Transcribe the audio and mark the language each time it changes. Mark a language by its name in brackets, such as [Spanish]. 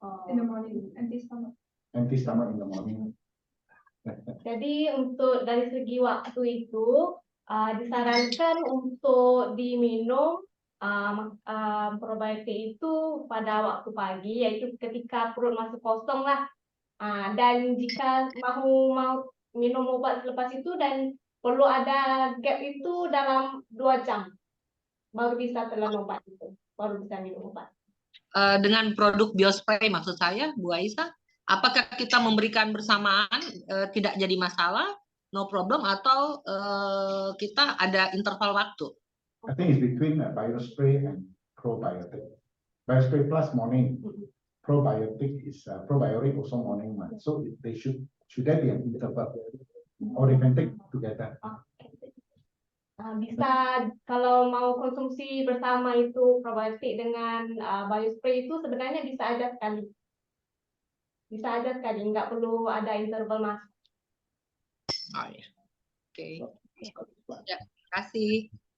[English] In the morning, anti-stomach. Anti-stomach in the morning. [Indonesian] Jadi untuk dari segi waktu itu disarankan untuk diminum probiotik itu pada waktu pagi, yaitu ketika perut masih kosong lah. Dan jika mau minum obat selepas itu dan perlu ada gap itu dalam 2 jam baru bisa telan obat itu, baru bisa minum obat. Dengan produk biospray maksud saya, Bu Aisyah, apakah kita memberikan bersamaan tidak jadi masalah, [English] no problem, [Indonesian] atau kita ada interval waktu? [English] I think it's between biospray and probiotic. Biospray plus morning. Probiotic is probiotic also morning one. So they should there be an interval or they can take together. [Indonesian] Bisa kalau mau konsumsi bersama itu probiotik dengan biospray itu sebenarnya bisa aja sekali. Bisa aja sekali, nggak perlu ada interval masuk. Oh, ya. Oke. Ya, terima kasih.